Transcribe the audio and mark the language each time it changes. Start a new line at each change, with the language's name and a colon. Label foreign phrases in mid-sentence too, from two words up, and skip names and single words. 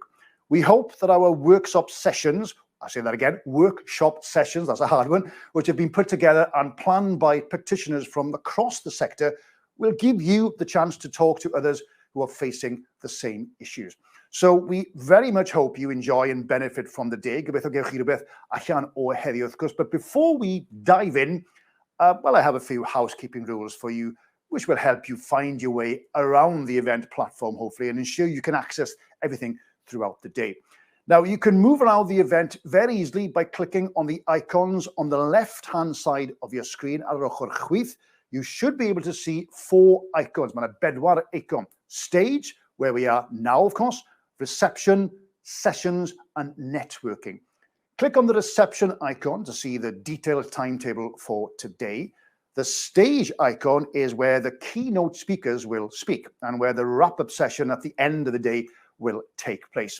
English: We hope that our workshop sessions, I say that again, workshop sessions, that's a hard one, which have been put together and planned by practitioners from across the sector, will give you the chance to talk to others who are facing the same issues. So we very much hope you enjoy and benefit from the day.
Welsh: Gobeithio gewch chi rhywbeth allan o heddiw, wrth gwrs.
English: But before we dive in, well, I have a few housekeeping rules for you, which will help you find your way around the event platform, hopefully, and ensure you can access everything throughout the day. Now, you can move around the event very easily by clicking on the icons on the left-hand side of your screen.
Welsh: Ar yr ochr chwith,
English: you should be able to see 4 icons.
Welsh: Mae 'na 4 icon.
English: Stage, where we are now, of course, reception, sessions, and networking. Click on the reception icon to see the detailed timetable for today. The stage icon is where the keynote speakers will speak and where the wrap-up session at the end of the day will take place.